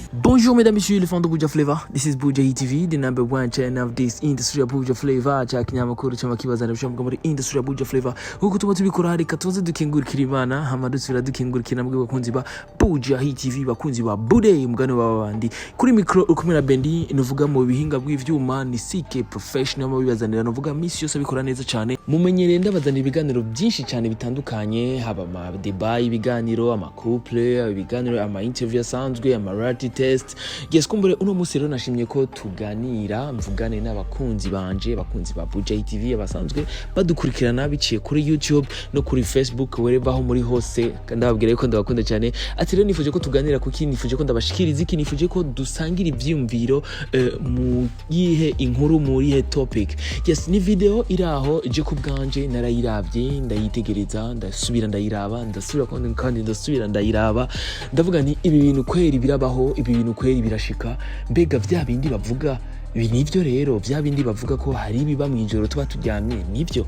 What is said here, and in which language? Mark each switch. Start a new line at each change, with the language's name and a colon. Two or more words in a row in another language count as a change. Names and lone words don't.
French: Bonjour mesdames et messieurs, les fans de Buja Flavor.
English: This is Buja TV, the number one channel of this industry of Buja Flavor.
Rundi: Chakinyamakuru cy'amakibaza n'ibishombo muri
English: industry of Buja Flavor.
Rundi: Huko tuba tubikora reka tuze dukingurikira Imana, hama dusubira dukingurikira nabwo bakunzi ba Buja TV, bakunzi ba Bude mugano babandi. Kuri micro ukumwe na Bendi nuvuga mu bihinga bw'ivyuma ni CK professional mu bibazanira nuvuga misi yose bikora neza cyane. Mumenyereye ndabazanira ibiganiro byinshi cyane bitandukanye, haba ama debate, ibiganiro, ama couple, ibiganiro, ama interview asanzwe, ama
English: reality test. Yes,
Rundi: kumbure uno musi rero nashimye ko tuganira mvugane n'abakunzi banje, bakunzi ba Buja TV abasanzwe badukurikirana biciye kuri YouTube no kuri Facebook wherever aho muri hose. Ndababwira ko ndabakunda cyane. Ati rero nifuje ko tuganira kuki, nifuje ko ndabashikiriza iki, nifuje ko dusangira ivyumviro mu yihe inkuru muri he topic.
English: Yes,
Rundi: ni video iraho je ku bwanje narayiravye ndayitegereza ndasubira ndayiraba ndasubira kandi ndasubira ndayiraba ndavuga ni ibi bintu kweri birabaho, ibi bintu kweri birashika, mbega vya bindi bavuga ibi nivyo rero, vya bindi bavuga ko hari biba mwijoro tuba turyamye nivyo.